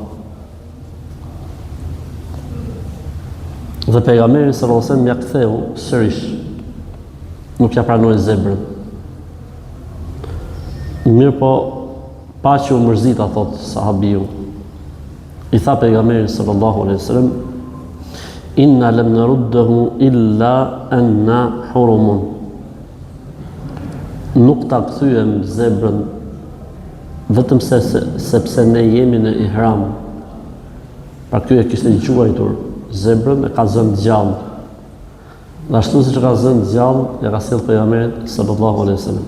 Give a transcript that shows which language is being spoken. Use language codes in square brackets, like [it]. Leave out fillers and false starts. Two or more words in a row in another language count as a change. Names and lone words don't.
[sq] Dhe pejgamberi [ar] صلى الله عليه وسلم [sq] ja ktheu sërish. Nuk ja pranoi zebrën. Mirë po, pa që u mërzita, thot sahabiu. I tha pejgamberi [ar] صلى الله عليه وسلم: "إنا لم نرده إلا أنا حرم." [sq] Nuk ta kthyem zebrën vetëm sepse ne jemi në ihram. Pra ky e kishte quajtur zebrën, e ka zënë gjallë. Dhe ashtu siç ka zënë gjallë, ja ka sjell pejgamberit [ar] صلى الله عليه وسلم.